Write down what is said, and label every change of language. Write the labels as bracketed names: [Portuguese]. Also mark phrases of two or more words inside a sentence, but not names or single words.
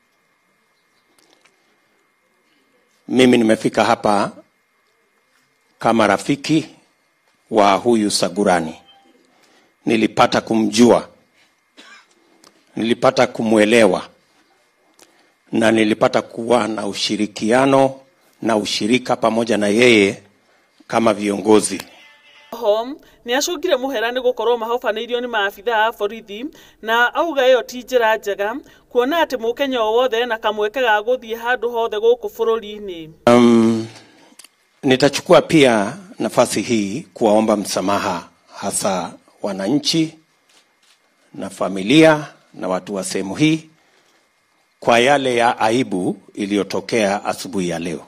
[Swahili] Mimi nimefika hapa kama rafiki wa huyu Sagurani. Nilipata kumjua, nilipata kumuelewa, na nilipata kuwa na ushirikiano na ushirika pamoja na yeye kama viongozi. [Kikuyu] Ni acungire muhera ni gukorwo mahofanirio ni maafitha a borithi na auga iyo ti njira njega kuona ati Mukenya wothe na kamweke ga guthie handu hothe guku bururi-ini. [Swahili] Nitachukua pia nafasi hii kuwaomba msamaha hasa wananchi na familia na watu wa sehemu hii kwa yale ya aibu iliyotokea asubuhi ya leo.